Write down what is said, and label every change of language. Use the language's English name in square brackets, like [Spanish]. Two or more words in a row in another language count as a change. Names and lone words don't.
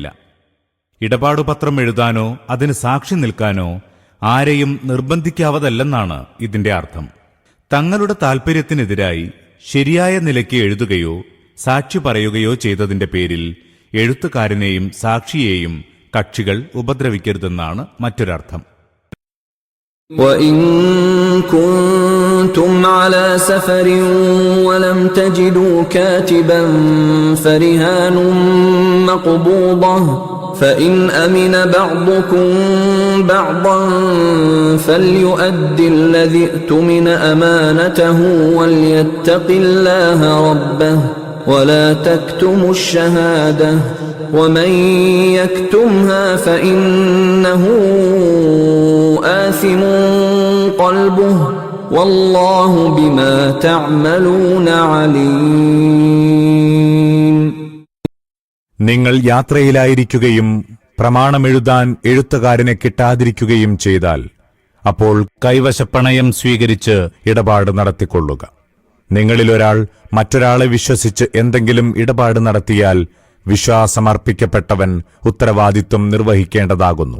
[Malayalam] ഇടപാടുപത്രം എഴുതാനോ അതിന് സാക്ഷി നിൽക്കാനോ ആരെയും നിർബന്ധിക്കാവതല്ലെന്നാണ് ഇതിന്റെ അർത്ഥം. തങ്ങളുടെ താൽപര്യത്തിനെതിരായി ശരിയായ നിലയ്ക്ക് എഴുതുകയോ സാക്ഷി പറയുകയോ ചെയ്തതിന്റെ പേരിൽ എഴുത്തുകാരനെയും സാക്ഷിയെയും കക്ഷികൾ ഉപദ്രവിക്കരുതെന്നാണ് മറ്റൊരർത്ഥം. [Arabic] وَإِن كُنتُمْ عَلَى سَفَرٍ وَلَمْ تَجِدُوا كَاتِبًا فَرِهَانٌ مَّقْبُوضَةٌ فَإِنْ أَمِنَ بَعْضُكُم بَعْضًا فَلْيُؤَدِّ الَّذِي اؤْتُمِنَ أَمَانَتَهُ وَلْيَتَّقِ اللَّهَ رَبَّهُ وَلَا تَكْتُمُوا الشَّهَادَةَ وَمَن يَكْتُمْهَا فَإِنَّهُ آثِمٌ قَلْبُهُ وَاللَّهُ بِمَا تَعْمَلُونَ عَلِيمٌ. [Malayalam] നിങ്ങൾ യാത്രയിലായിരിക്കുകയും പ്രമാണമെഴുതാൻ എഴുത്തുകാരനെ കിട്ടാതിരിക്കുകയും ചെയ്താൽ അപ്പോൾ കൈവശപ്പണയം സ്വീകരിച്ച് ഇടപാട് നടത്തിക്കൊള്ളുക. നിങ്ങളിലൊരാൾ മറ്റൊരാളെ വിശ്വസിച്ച് എന്തെങ്കിലും ഇടപാട് നടത്തിയാൽ വിശ്വാസമർപ്പിക്കപ്പെട്ടവൻ ഉത്തരവാദിത്വം നിർവഹിക്കേണ്ടതാകുന്നു.